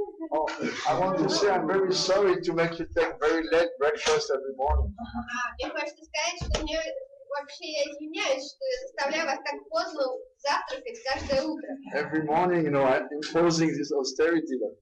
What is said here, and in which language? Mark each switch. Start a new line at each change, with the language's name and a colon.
English: Oh, I want to say I'm very sorry to make you take very late breakfast every morning.
Russian: Мне хочется сказать, что мне вообще я извиняюсь, что я заставляю вас так поздно завтракать каждое утро.
English: Every morning, I'm imposing this austerity,